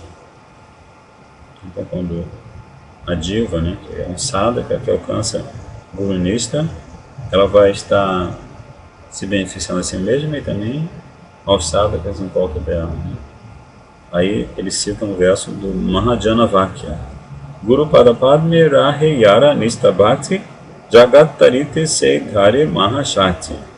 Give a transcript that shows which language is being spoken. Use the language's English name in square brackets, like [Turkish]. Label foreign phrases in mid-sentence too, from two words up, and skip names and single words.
[Portuguese] Então, quando a diva, né, que é um sadhaka que alcança Guru Nista, ela vai estar se beneficiando a si mesma e também aos sadhakas em volta dela. Né? Aí ele cita um verso do Mahajana Vakya. [Bangla] গুরু পাদপদ্মে রহে যার নিষ্ঠা ভক্তি জগৎ তারিতে সেই ধরে মহাশক্তি.